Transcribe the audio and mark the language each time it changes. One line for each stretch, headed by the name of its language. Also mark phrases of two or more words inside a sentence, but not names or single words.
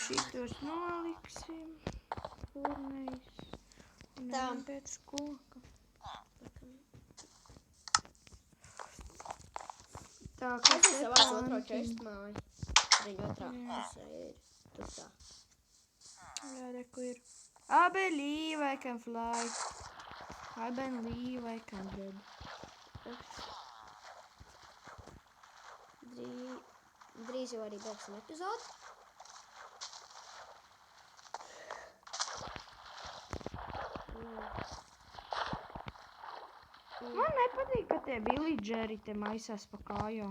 Latvian: tos noliksim. Urnējs. Un Tā. ejam pēc koka. Tā, kā Es esmu savā otro pantiņi. čestu māju. Viņa otrā pusē ir. Tur tā. Jā, reku ir.
English: I believe I can fly. I believe I can read.
Latvian: Drīz jau arī beigsim epizodu. Man nepatīk, ka tie villageri te maisās pa kājām.